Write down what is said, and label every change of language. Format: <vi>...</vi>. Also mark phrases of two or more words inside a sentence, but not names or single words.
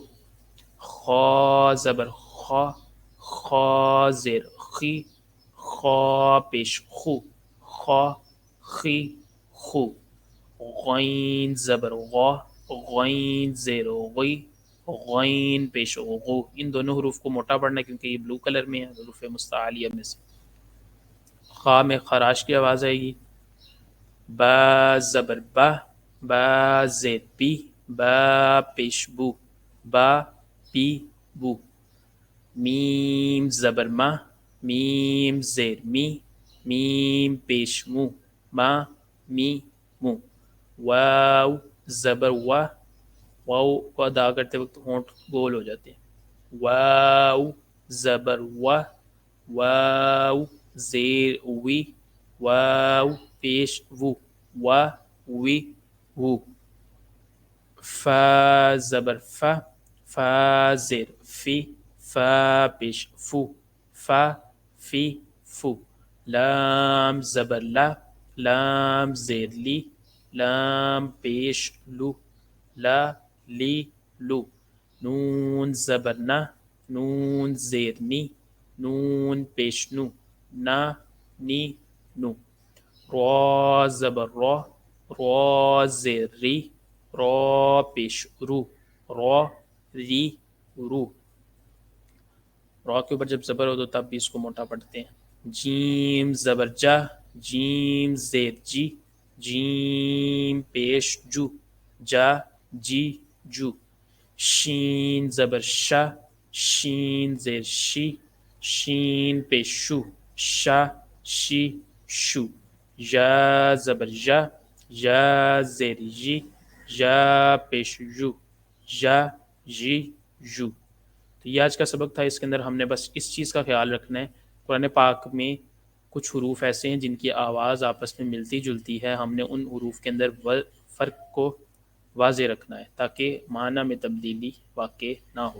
<ur>خا زبر خا، خا زیر خی، خا پیش خو، خا خی خو. غین زبر غا، غین زیر غی، غین پیش غو. ان دونوں حروف کو موٹا پڑھنا ہے کیونکہ یہ بلو کلر میں ہے، حروف مستعلیہ میں سے. خا میں خراش کی آواز آئے گی. با زبر با، با زیر بی، با پیش بو، با پی بو. میم زبر ما، میم زیر می، میم پیش مو، ما می مو. واو زبر وا، واو کو ادا کرتے وقت ہونٹ گول ہو جاتے ہیں. واو زبر وا، واو زیر وی، واو پیش وو، وا وی وو. فا زبر فا، فا زیر فی، فا پیش فو، فا فی فو. لام زبر لا، لام زیر لی، لام پیش لو، لا لی لو. نون زبر نا، نون زیر نی، نون پیش نو، نا نی نو. را زبر را، را زیر ری، را پیش رو، را ری رو. را کے اوپر جب زبر ہو تو تب بھی اس کو موٹا پڑھتے ہیں. جیم زبر جا، جیم زیر جی، جیم پیش جو، جا جی جو. شین زبر شا، شین زیر شی، شین پیش شو، شا شی شو. یا زبر یا، یا زیر جی، یا پیش جو، یا جی جو. تو یہ آج کا سبق تھا. اس کے اندر ہم نے بس اس چیز کا خیال رکھنا ہے، قرآن پاک میں کچھ حروف ایسے ہیں جن کی آواز آپس میں ملتی جلتی ہے، ہم نے ان حروف کے اندر فرق کو واضح رکھنا ہے تاکہ معنی میں تبدیلی واقع نہ ہو.</ur>